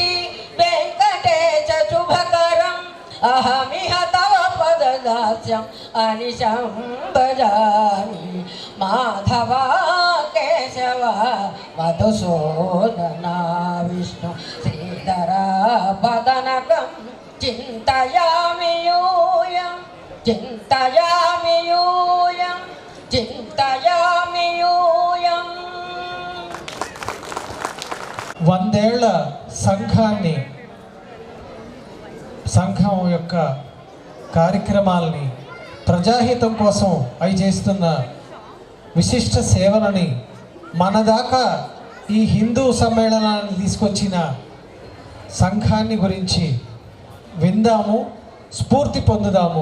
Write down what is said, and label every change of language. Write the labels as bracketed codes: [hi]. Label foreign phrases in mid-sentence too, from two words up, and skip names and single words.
[sa] वेंकटेश शुभकरम् अहमिह तव पददास्यम् अनिशं भजामि माधव केशव मधुसूदन विष्णु श्रीधर पदनकं चिन्तयामि यूयं चिन्तयामि यूयं चिन्तयामि यूयं. [te] వందేళ్ల సంఘాన్ని సంఘం యొక్క కార్యక్రమాలని ప్రజాహితం కోసం అవి చేస్తున్న విశిష్ట సేవలని మన దాకా ఈ హిందూ సమ్మేళనాన్ని తీసుకొచ్చిన సంఘాన్ని గురించి విందాము, స్ఫూర్తి పొందుదాము.